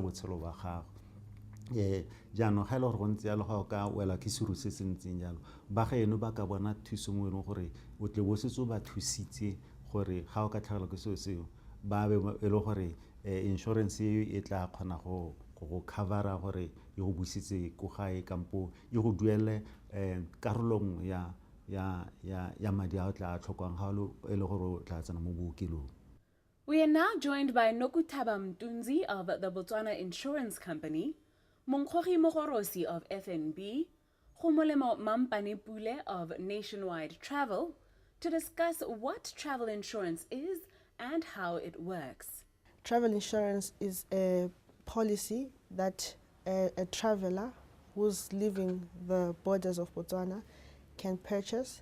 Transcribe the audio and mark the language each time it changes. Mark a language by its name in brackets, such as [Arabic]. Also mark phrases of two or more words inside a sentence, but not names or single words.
[Tswana] botshelo ba gago jaanong ga e le gore go ntse jalo ga o ka wela ke seru se se ntseng jalo ba gaeno ba ka bona thuso mo e leng gore o tle bo setse o ba thusitse gore ga o ka tlhagelwa ke seo seo ba be e le gore insurance e tla kgona go covera gore e go busitse ko gae kampo e go duele karolong ya madi a o tla a tlhokang ga e le gore o tla tsena mo bookelong. [English] We are now joined by Nokutaba Mtunzi of the Batswana Insurance Company, Monkgogi Mogorosi of FNB, Khumolemo Mampane Pule of Nationwide Travel, to discuss what travel insurance is and how it works. Travel insurance is a policy that a traveler who's leaving the borders of Botswana can purchase.